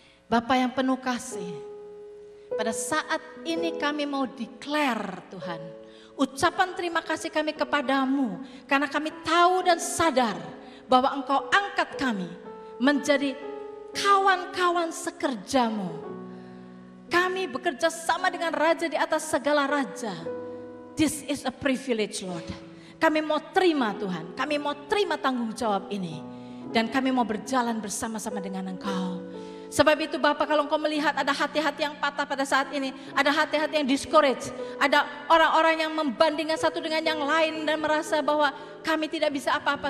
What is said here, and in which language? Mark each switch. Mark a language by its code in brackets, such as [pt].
[id] Bapa yang penuh kasih, pada saat ini kami mau declare Tuhan, ucapan terima kasih kami kepadamu karena kami tahu dan sadar bahwa Engkau angkat kami menjadi kawan-kawan sekerjamu. Kami bekerja sama dengan Raja di atas segala raja. [en] This is a privilege, Lord. [id] Kami mau terima Tuhan, kami mau terima tanggung jawab ini. Dan kami mau berjalan bersama-sama dengan Engkau. Sebab itu Bapak, kalau Engkau melihat ada hati-hati yang patah pada saat ini, ada hati-hati yang discourage, ada orang-orang yang membandingkan satu dengan yang lain dan merasa bahwa kami tidak bisa apa-apa.